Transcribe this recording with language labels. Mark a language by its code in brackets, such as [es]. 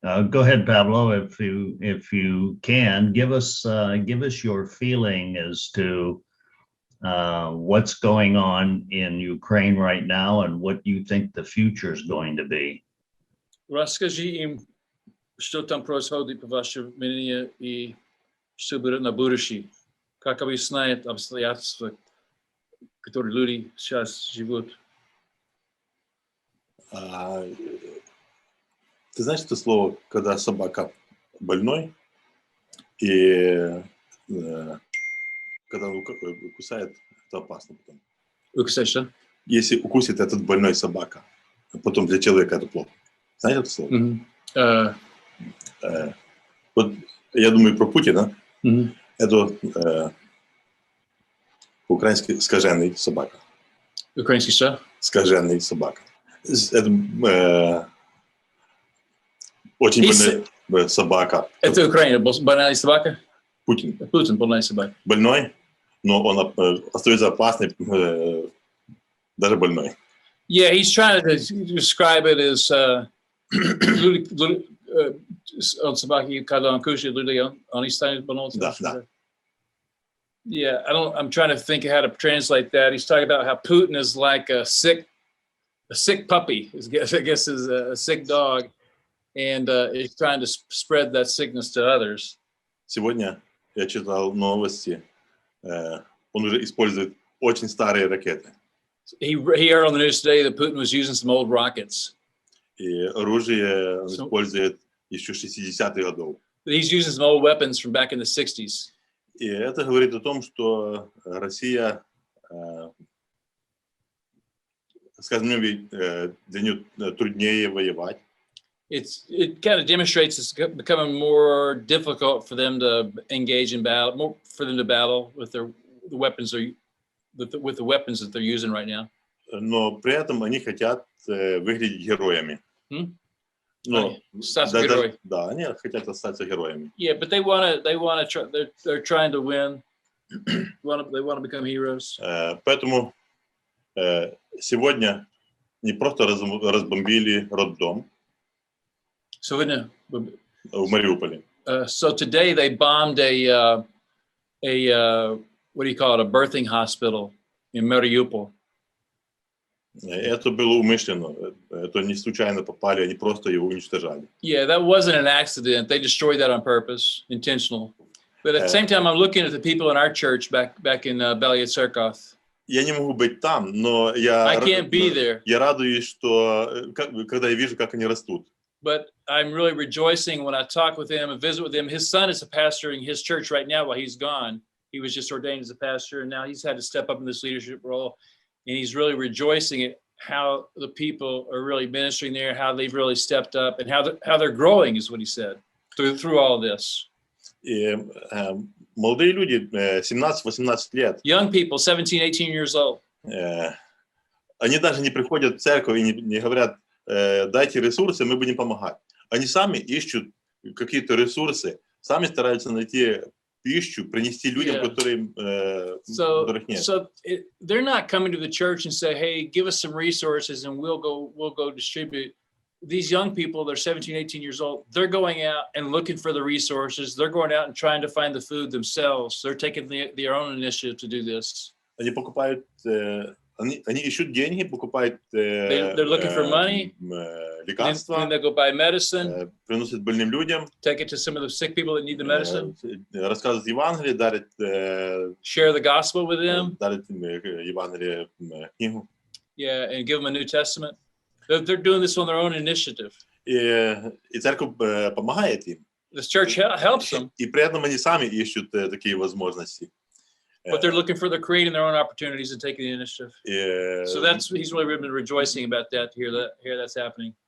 [en] Go ahead, Pablo. If you can give us your feeling as to what's going on in Ukraine right now and what you think the future is going to be. [ru] Расскажи им, что там происходит по вашему мнению и что будет на будущее. Как объясняет обстоятельства, которые люди сейчас живут? Ты знаешь это слово, когда собака больной, и когда он кусает, это опасно потом. Укусать что? Если укусит этот больной собака, потом для человека это плохо. Знаете это слово? Вот я думаю про Путина. Это по-украински скажений собака. Украинский что? Скажений собака. Это очень больная собака. Это Украина, больная собака? Путин. Путин, больная собака. Больной, но он остается опасным, даже больной. [en] Yeah, he's trying to describe it as on [ru] собаки, когда он кушает, они станут больными. [en] Да. Yeah, I'm trying to think of how to translate that. He's talking about how Putin is like a sick puppy, I guess is a sick dog, and he's trying to spread that sickness to others. [ru] Сегодня я читал новости, он уже использует очень старые ракеты. [en] He heard on the news today that Putin was using some old rockets. [ru] И оружие он использует еще 60-х годов. [en] He's using some old weapons from back in the 60s. [ru] И это говорит о том, что Россия, скажем, для нее труднее воевать. [en] It kind of demonstrates it's becoming more difficult for them to engage in battle, more for them to battle with the weapons with the weapons that they're using right now. [ru] Но при этом они хотят выглядеть героями. Но, да, они хотят остаться героями. [en] Yeah, but they want to try, they're trying to win. They want to become heroes. [ru] Поэтому сегодня не просто разбомбили роддом в Мариуполе. [en] So today they bombed a what do you call it, a birthing hospital in Mariupol. [ru] Это было умышленно. Это не случайно попали, они просто его уничтожали. [en] Yeah, that wasn't an accident. They destroyed that on purpose, intentional. But at the same time, I'm looking at the people in our church back in Belaya Tsarkov. [ru] Я не могу быть там, но [en] I can't be there. [ru] Я радуюсь, что когда я вижу, как они растут. [en] But I'm really rejoicing when I talk with him and visit with him. His son is a pastor in his church right now while he's gone. He was just ordained as a pastor, and now he's had to step up in this leadership role. And he's really rejoicing at how the people are really ministering there, how they've really stepped up, and how they're growing, is what he said, through all of this. [ru] И молодые люди, 17-18 лет. [en] Young people, 17, 18 years old. [ru] Они даже не приходят в церковь и не говорят, дайте ресурсы, мы будем помогать. Они сами ищут какие-то ресурсы, сами стараются найти пищу, принести людям, которых нет. [en] So they're not coming to the church and say, hey, give us some resources and we'll go distribute. These young people, they're 17, 18 years old, they're going out and looking for the resources. They're going out and trying to find the food themselves. They're taking their own initiative to do this. [ru] Они покупают, они ищут деньги, покупают [en] they're looking for money, [ru] лекарства, [en] and they go buy medicine, [ru] приносят больным людям, [en] take it to some of the sick people that need the medicine, [ru] рассказывают Евангелие, дарят, [en] share the gospel with them, [ru] дарят Евангелие книгу. [en] Yeah, and give them a New Testament. They're doing this on their own initiative. [ru] И церковь помогает им. [en] The church helps them. [ru] И при этом они сами ищут такие возможности. [en] But they're looking for, they're creating their own opportunities and taking the initiative. So he's really been rejoicing about that, to hear that's happening.